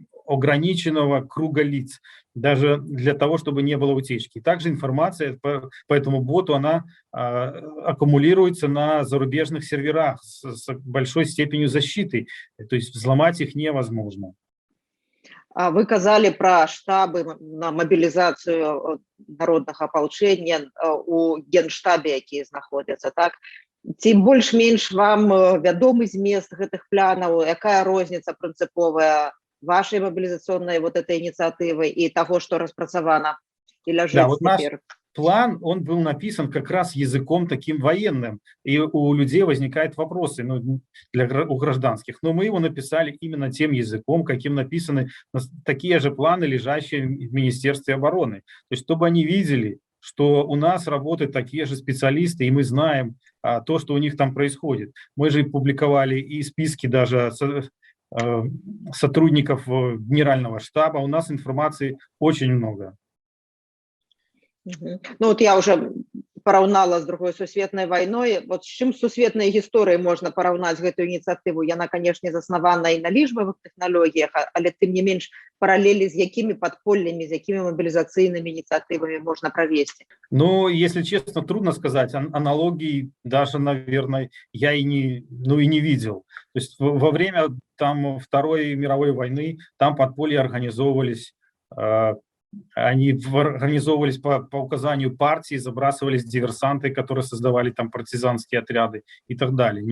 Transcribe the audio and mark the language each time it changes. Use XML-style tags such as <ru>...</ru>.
<ru>ограниченного круга лиц, даже для того, чтобы не было утечки. Также информация по этому боту, она аккумулируется на зарубежных серверах с большой степенью защиты, то есть взломать их невозможно.</ru> <be>Вы казали пра штабы на мабілізацыю народнага апалчэння у генштабе, якія знаходзяцца, так? Ці больш-менш вам вядомы змест гэтых планаў, якая розніца прынцыповая вашай мабілізацыйнай</be> <ru>вот этой инициативы и того, что</ru> <be>распрацавана и ляжыць</be> <ru>Да, вот наш теперь? план, он был написан как раз языком таким военным, и у людей возникают вопросы, ну, у гражданских, но мы его написали именно тем языком, каким написаны такие же планы, лежащие в Министерстве обороны. То есть, чтобы они видели, что у нас работают такие же специалисты, и мы знаем то, что у них там происходит. Мы же публиковали и списки даже сотрудников Генерального штаба, у нас информации очень много.</ru> <be>Ну вот я уже параўнала з другой сусветнай вайной. Вот з чым сусветнай гісторыяй можна параўнаць гэтую ініцыятыву? Яна, канешне, заснавана і на лічбавых тэхналогіях, але тым не менш параллели з якімі падполлямі, з якімі мабілізацыйнымі ініцыятывамі можна правесці?</be> <ru>Ну, если честно, трудно сказать. Аналогий даже, наверное, я и не видел. То есть во время там Второй мировой войны там подполья организовывались, они организовывались по указанию партии, забрасывались диверсанты, которые создавали там партизанские отряды и так далее.</ru>